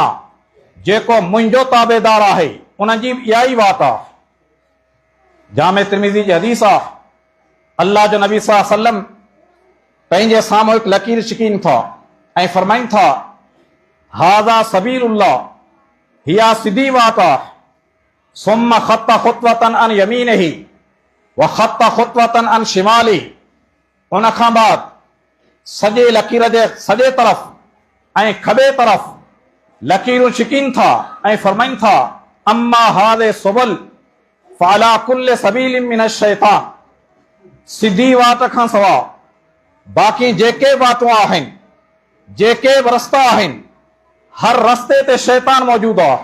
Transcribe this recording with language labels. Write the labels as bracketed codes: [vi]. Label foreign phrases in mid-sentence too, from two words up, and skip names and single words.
[sd] जेको मुंहिंजो ताबेदार आहे उन जी इहा ई वाट आहे। जामे तिर्मिज़ी जी हदीस आहे, अल्लाह जो नबी [ar] صلى الله عليه وسلم [sd] पंहिंजे साम्हूं हिकु लकीर छिकीनि था ऐं फरमाइनि था, [ar] هذا سبيل الله, [sd] हिया सिधी वाट आहे। [ar] ثم خط خطوة عن يمينه وخط خطوة عن شماله. [sd] उन खां बाद सॼे लकीर जे सॼे तरफ़ ऐं खॿे तरफ़ लकीरूं छिकीनि था ऐं फरमाइनि था, [ar] أما هذه سبل فعلى كل سبيل منها شيطان. [sd] सिधी वाट खां सवाइ बाक़ी जेके वाटूं आहिनि, जेके बि रस्ता आहिनि, हर रस्ते ते शैतान मौजूदु आहे।